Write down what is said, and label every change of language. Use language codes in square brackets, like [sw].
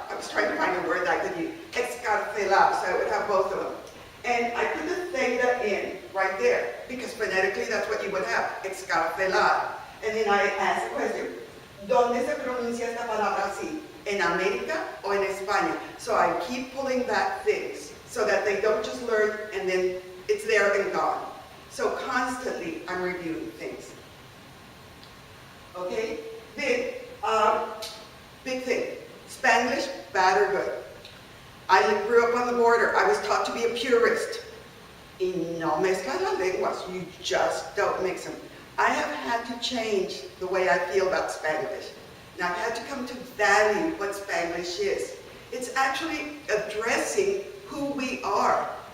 [en] I was trying to find a word I could use. Excarcelar, so I would have both of them. And I put the theta in right there, because phonetically that's what you would have, excarcelar. And then I ask the question, [es] ¿dónde se pronuncia esta palabra así? ¿En América o en España? [en] So I keep pulling back things so that they don't just learn and then it's there and gone. So constantly I'm reviewing things. Okay? Then, big thing, Spanglish, bad or good. I grew up on the border. I was taught to be a purist. [es] Y no mezclas las lenguas. [en] You just don't mix them. I have had to change the way I feel about Spanglish. Now I've had to come to value what Spanglish is. It's actually addressing who we are.